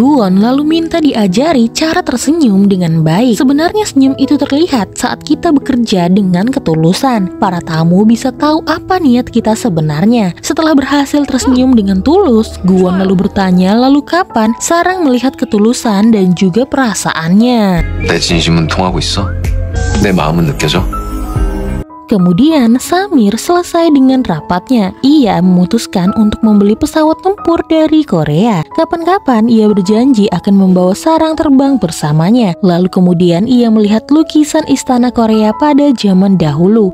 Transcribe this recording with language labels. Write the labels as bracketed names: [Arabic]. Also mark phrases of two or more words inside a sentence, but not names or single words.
[Indonesian] Guwon lalu minta diajari cara tersenyum dengan baik. Sebenarnya senyum itu terlihat saat kita bekerja dengan ketulusan. Para tamu bisa tahu apa niat kita sebenarnya. Setelah berhasil tersenyum dengan tulus, Guwon lalu bertanya lalu kapan Sarang melihat ketulusan dan juga perasaannya. [Korean] 내 진심은 통하고 있어. 내 마음은 느껴져. [Indonesian] Kemudian Samir selesai dengan rapatnya. Ia memutuskan untuk membeli pesawat tempur dari Korea. Kapan-kapan ia berjanji akan membawa Sarang terbang bersamanya. Lalu kemudian ia melihat lukisan istana Korea pada zaman dahulu.